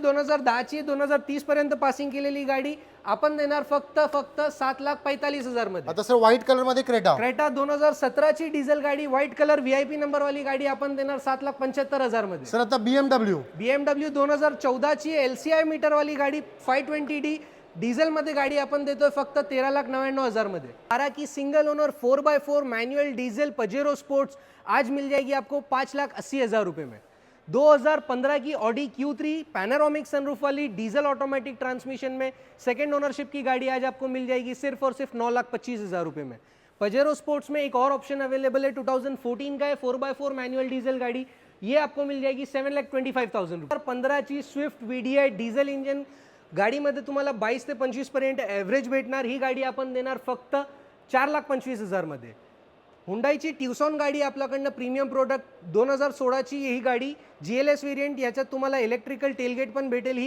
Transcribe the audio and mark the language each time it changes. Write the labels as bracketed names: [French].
[Marathi] 2010 ची 2030 पर्यंत पासिंग केलेली गाडी आपण देणार फक्त 7,45,000 मध्ये. आता सर व्हाईट कलर मध्ये क्रेटा 2017 ची डिझेल गाडी व्हाईट कलर VIP नंबर वाली गाडी आपण देणार 7,75,000 मध्ये. सर आता BMW 2014 ची LCI मीटर वाली गाडी 520D डीजल मध्ये गाडी आपण देतोय फक्त 13,99,000 मध्ये. [Hindi] 12 की single owner 4x4 manual diesel Pajero sports आज मिल जाएगी आपको 5,80,000 रुपए में. 2015 की ऑडी Q3 पैनोरामिक सनरूफ वाली डीजल ऑटोमेटिक ट्रांसमिशन में सेकंड ओनरशिप की गाड़ी आज आपको मिल जाएगी सिर्फ और सिर्फ 9,25,000 रुपए में. पजेरो स्पोर्ट्स में एक और ऑप्शन अवेलेबल है 2014 का है 4x4 मैनुअल डीजल गाड़ी, ये आपको मिल जाएगी 7,25,000 रुपये. [Marathi] 15 ची स्विफ्ट VDI डीजल इंजन गाडीमध्ये तुम्हाला 22 ते 25 पर्यंत ॲव्हरेज भेटणार. ही गाडी आपण देणार फक्त 4,25,000 मध्ये. हुंडाईची ट्युसॉन गाडी आपल्याकडनं प्रीमियम प्रोडक्ट 2016 ची ही गाडी GLS व्हेरियंट, याच्यात तुम्हाला इलेक्ट्रिकल टेलगेट पण भेटेल.